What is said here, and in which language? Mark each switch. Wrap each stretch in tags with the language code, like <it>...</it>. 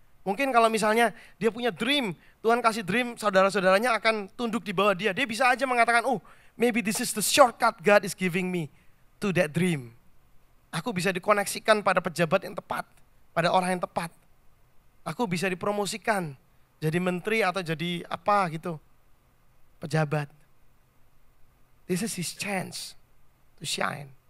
<id>Mungkin kalau misalnya dia punya dream, Tuhan kasih dream, saudara-saudaranya akan tunduk di bawah dia. Dia bisa aja mengatakan,</id> <en>oh maybe this is the shortcut God is giving me to that dream.</en> <id>Aku bisa dikoneksikan pada pejabat yang tepat, pada orang yang tepat. Aku bisa dipromosikan jadi menteri atau jadi apa gitu, pejabat.</id> <en>This is his chance to shine.</en>